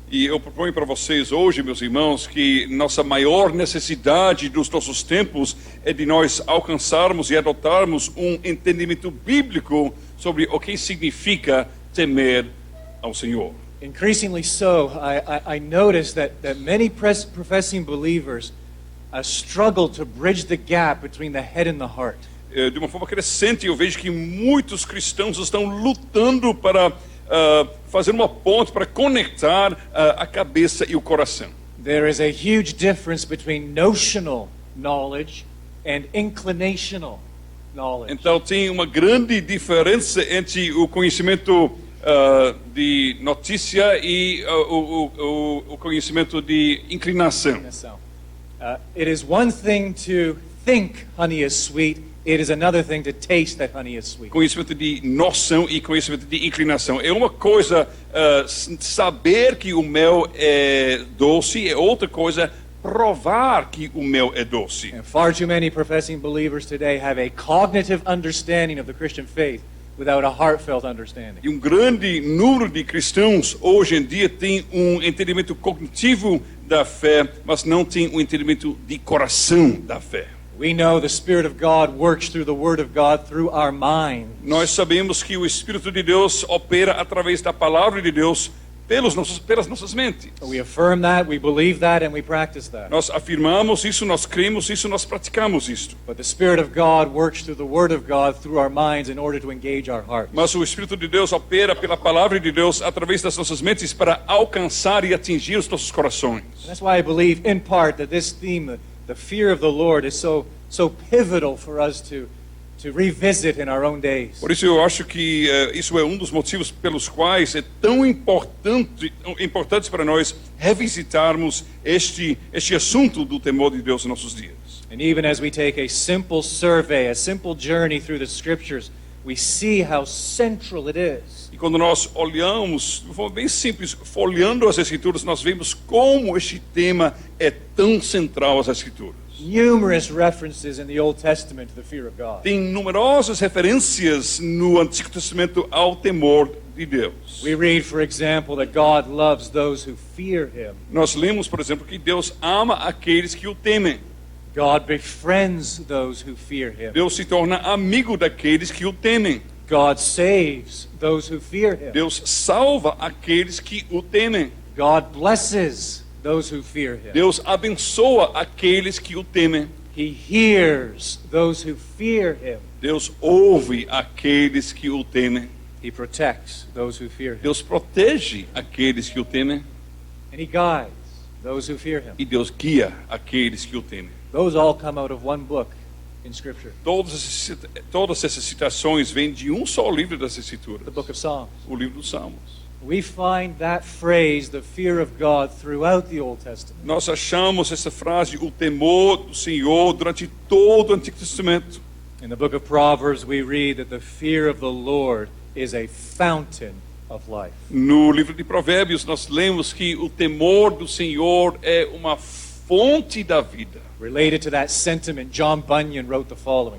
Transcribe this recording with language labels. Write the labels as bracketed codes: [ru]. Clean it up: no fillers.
[pt] E eu proponho para vocês hoje, meus irmãos, que nossa maior necessidade dos nossos tempos é de nós alcançarmos e adotarmos um entendimento bíblico sobre o que significa temer ao Senhor. [en] Increasingly so, I notice that many professing believers struggle to bridge the gap between the head and the heart. [pt] De uma forma crescente, eu vejo que muitos cristãos estão lutando para fazer uma ponte, para conectar a cabeça e o coração. [en] There is a huge difference between notional knowledge and inclinational knowledge. [pt] Então tem uma grande diferença entre o conhecimento de notícia e o conhecimento de inclinação. [en] It is one thing to think honey is sweet. It is another thing to taste that honey is sweet. [pt] Conhecimento de noção e conhecimento de inclinação. É uma coisa saber que o mel é doce, é outra coisa provar que o mel é doce. [en] And far too many professing believers today have a cognitive understanding of the Christian faith without a heartfelt understanding. [pt] E grande número de cristãos hoje em dia tem entendimento cognitivo da fé, mas não tem entendimento de coração da fé. [en] We know the Spirit of God works through the Word of God through our mind. [pt] Nós sabemos que o Espírito de Deus opera através da palavra de Deus pelas nossas mentes. [en] We affirm that, we believe that, and we practice that. [pt] Nós afirmamos isso, nós cremos isso, nós praticamos isto. [en] But the Spirit of God works through the Word of God through our minds in order to engage our hearts. [pt] Mas o Espírito de Deus opera pela palavra de Deus através das nossas mentes para alcançar e atingir os nossos corações. [en] And that's why I believe, in part, that this theme, the fear of the Lord, is so pivotal for us to revisit in our own days. [pt] Por isso eu acho que isso é um dos motivos pelos quais é tão importante para nós revisitarmos este assunto do temor de Deus em nossos dias. [en] And even as we take a simple survey, a simple journey through the Scriptures, we see how central it is. [pt] E quando nós olhamos, de forma bem simples, folheando as Escrituras, nós vemos como este tema é tão central às Escrituras. [en] Numerous references in the Old Testament to the fear of God. [pt] Tem numerosas referências no Antigo Testamento ao temor de Deus. [en] We read, for example, that God loves those who fear Him. [pt] Nós lemos, por exemplo, que Deus ama aqueles que o temem. [en] God befriends those who fear Him. [pt] Deus se torna amigo daqueles que o temem. [en] God saves those who fear Him. [pt] Deus salva aqueles que o temem. [en] God blesses those who fear Him. [pt] Deus abençoa aqueles que o temem. [en] He hears those who fear Him. [pt] Deus ouve aqueles que o temem. [en] He protects those who fear Him. [pt] Deus protege aqueles que o temem. [en] And He guides those who fear Him. [pt] E Deus guia aqueles que o temem. [en] Those all come out of one book in Scripture, [pt] Todas essas citações vêm de um só livro das Escrituras, [en] the book of Psalms. [pt] o livro dos Salmos. [en] We find that phrase, the fear of God, throughout the Old Testament. [pt] Nós achamos essa frase, o temor do Senhor, durante todo o Antigo Testamento. [en] In the book of Proverbs, we read that the fear of the Lord is a fountain of life. [pt] No livro de Provérbios, nós lemos que o temor do Senhor é uma fonte da vida. [en] Related to that sentiment, John Bunyan wrote the following.